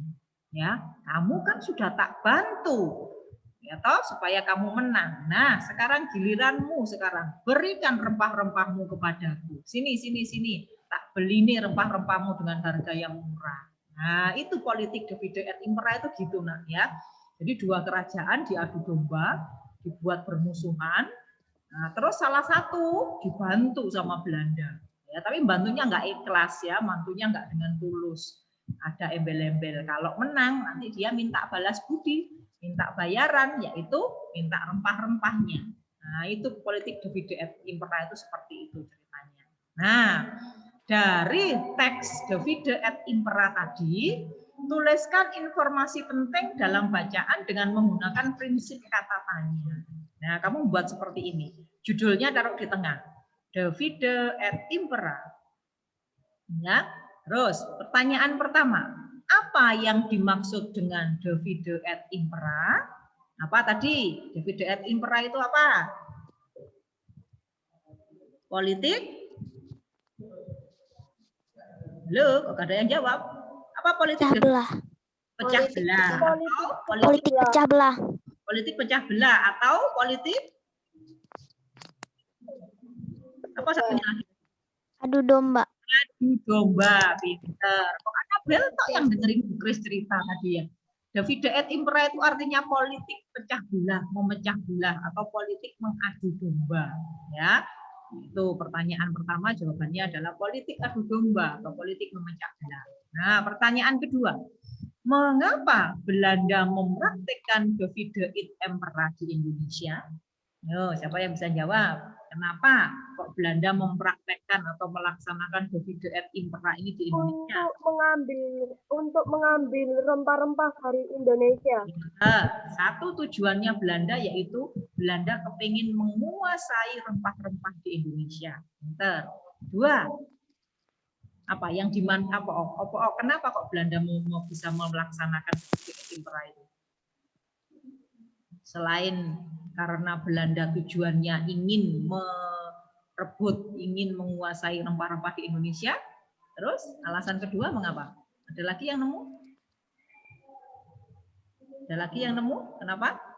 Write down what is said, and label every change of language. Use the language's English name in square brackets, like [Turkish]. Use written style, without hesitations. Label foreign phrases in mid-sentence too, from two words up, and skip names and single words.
[Indonesian] Ya, kamu kan sudah tak bantu, ya toh, supaya kamu menang. Nah, sekarang giliranmu sekarang, berikan rempah-rempahmu kepadaku. Sini, tak beli nih rempah-rempahmu dengan harga yang murah. Nah, itu politik [Latin] divide et impera [Indonesian] itu gitu nak ya. Jadi dua kerajaan diadu domba, dibuat bermusuhan. Nah, terus salah satu dibantu sama Belanda. Ya, tapi bantunya nggak ikhlas ya, bantunya nggak dengan tulus. Ada embel-embel. Kalau menang nanti dia minta balas budi, minta bayaran, yaitu minta rempah-rempahnya. Nah, itu politik [Latin] divide et impera [Indonesian] itu seperti itu ceritanya. Nah, dari teks [Latin] divide et impera [Indonesian] tadi, tuliskan informasi penting dalam bacaan dengan menggunakan prinsip kata tanya. Nah, kamu buat seperti ini. Judulnya taruh di tengah. [Latin] Divide et impera. [Indonesian] Ya. Terus, pertanyaan pertama. Apa yang dimaksud dengan [Latin] divide et impera? [Indonesian] Apa tadi? [Latin] Divide et impera [Indonesian] itu apa? Politik? Halo, kok ada yang jawab? Apa politik? Pecah belah. Pecah belah. Atau Politik pecah belah. Politik pecah belah atau politik apa satunya lagi? Adu domba. Adu domba, pinter. Kok ada Bel kok yang dengerin Bu Kris cerita tadi ya? [Latin] Divide et impera [Indonesian] itu artinya politik pecah belah, memecah belah atau politik mengadu domba, ya. Itu pertanyaan pertama, jawabannya adalah politik adu domba atau politik memecah belah. Nah, pertanyaan kedua, mengapa Belanda mempraktikkan [Latin] divide et impera [Indonesian] di Indonesia? Yo, siapa yang bisa jawab? Kenapa kok Belanda mempraktekkan atau melaksanakan [Latin] divide et impera [Indonesian] ini di Indonesia? Untuk mengambil rempah-rempah dari Indonesia. Satu tujuannya Belanda yaitu Belanda kepingin menguasai rempah-rempah di Indonesia. Dua, apa yang kenapa kok Belanda mau bisa melaksanakan [Latin] divide et impera [Indonesian] itu? Selain karena Belanda tujuannya ingin merebut, ingin menguasai rempah-rempah di Indonesia. Terus alasan kedua mengapa? Ada lagi yang nemu? Ada lagi yang nemu? Kenapa?